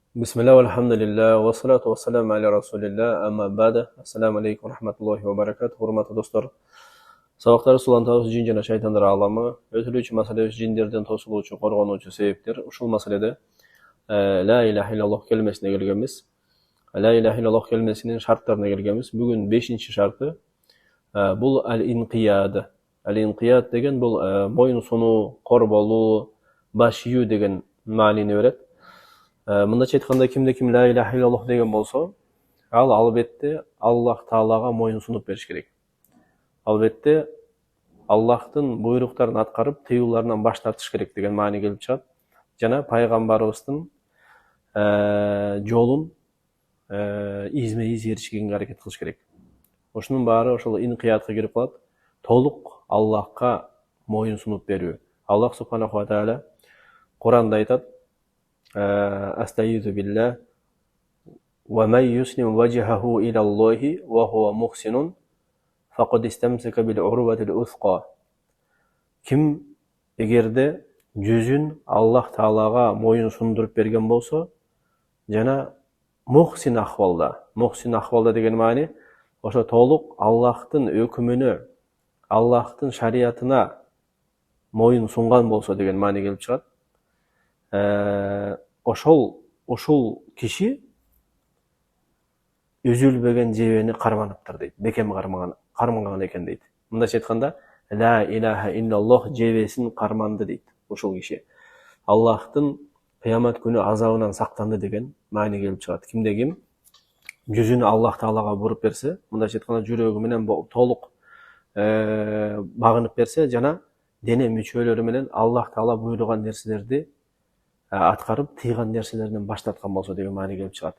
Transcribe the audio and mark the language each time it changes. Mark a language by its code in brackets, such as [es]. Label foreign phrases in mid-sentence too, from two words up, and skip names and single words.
[ar] بسم الله والحمد لله والصلاة والسلام على رسول الله أما بعد السلام عليكم ورحمة الله وبركاته. [ky] Hurmatly dostlar, сабактар сулантабыз жин жана шайтандар аламы, өтүлүүчү маселе жиндерден тосулуучу, коргонуучу себептер. Ушул маселеде [ar] لا إله إلا الله [ky] келмесине келгенбиз. [ar] لا إله إلا الله [ky] келмесинин шарттарына келгенбиз. Бүгүн 5-чи шарты бул ал-инқияд. Ал-инқияд деген бул моюн сунуу, кор болуу, баш ийүү деген маанини берет. Мындайча айтканда кимде ким [ar] لا إله إلا الله [ky] деген болсо, ал албетте Аллах Таалага моюн сунуп бериш керек. Албетте Аллахтын буйруктарын аткарып, тыюуларынан баш тартыш керек деген маани келип чыгат. Жана пайгамбарыбыздын жолун изме-из эришкенге аракет кылыш керек. Ошонун баары ошол инкиятка кирип калат. Толук Аллахка моюн сунуп берүү. Аллах [ar] سبحانه وتعالى [ky] Куранда айтат: [ar] أستعيذ بالله ومن يسلم وجهه إلى الله وهو محسن فقد استمسك بالعروة الوثقى. [ky] Ким эгерде жүзүн Аллах Таалага моюн сундуруп берген болсо, жана мухсин ахвалда деген маани ошо толук Аллахтын өкүмүнө, Аллахтын шариятына моюн сунган болсо деген маани келип чыгат. Ошол киши үзүлбөгөн жебени карманыптыр дейт. Бекем карманган экен дейт. Мындайча айтканда, [ar] لا إله إلا الله [ky] жебесин карманды дейт ошол киши. Аллахтын кыямат күнү азабынан сактанды деген маани келип чыгат. Кимде ким жүзүн Аллах Таалага буруп берсе, мындайча айтканда жүрөгү менен толук багынып берсе, жана дене мүчөлөрү менен Аллах Таала буйруган нерселерди аткарып, тыйган нерселерден баш тарткан болсо деген маани келип чыгат.